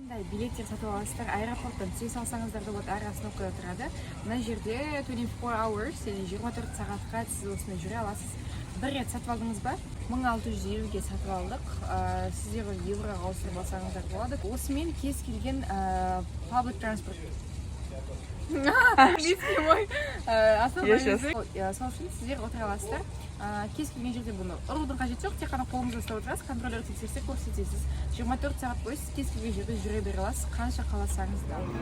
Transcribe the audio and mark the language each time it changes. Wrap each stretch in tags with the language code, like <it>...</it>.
<kk>Билеттер сатып аласыздар, аэропорттан түсе салсаңыздар да болады, әр остановкада тұрады. Мына жерде 24 hours, яғни 24 сағатқа сіз осында жүре аласыз. Бір рет сатып алдыңыз ба? 1650-ге сатып алдық. Сіздер евроға ауыстырып алсаңыздар болады. Осымен кез келген public transport.</kk> <ru>Английский мой основной язык.</ru> <kk>Сол үшін сіздер отыра аласыздар. Кез келген жерде бұны ұрудың қажеті жоқ, тек қана қолыңызды ұстап отырасыз, контролер тексерсе көрсетесіз. 24 сағат бойы сіз кез келген жерде жүре бере аласыз, қанша қаласаңыз да.</kk>